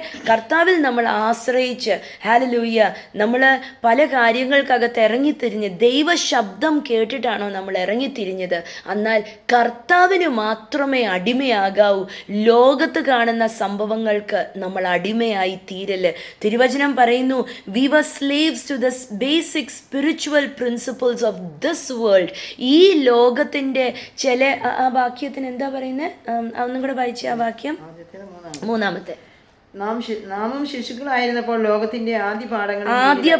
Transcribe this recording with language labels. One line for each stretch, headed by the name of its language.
Malayalam: കർത്താവിൽ നമ്മൾ ആശ്രയിച്ച് ഹല്ലേലൂയ നമ്മൾ പല കാര്യങ്ങൾക്കകത്ത് ഇറങ്ങിത്തിരിഞ്ഞ് ദൈവശബ്ദം കേട്ടിട്ടാണോ നമ്മൾ ഇറങ്ങിത്തിരിഞ്ഞത്? എന്നാൽ കർത്താവിന് മാത്രമേ അടിമയാകാവൂ. ലോകത്ത് കാണുന്ന സംഭവങ്ങൾക്ക് നമ്മൾ അടിമയായി തീരല്. തിരുവചനം പറയുന്നു,
English: we were slaves to the basic spiritual principles of this world.
Malayalam: ഈ ലോകത്തിൻ്റെ ചില ആ വാക്യത്തിന് എന്താ പറയുന്നത്? ഒന്നും കൂടെ വായിച്ച ആ വാക്യം, മൂന്നാമത്തെ. നാമും ശിശുക്കളായിരുന്നപ്പോൾ ലോകത്തിന്റെ ആദ്യ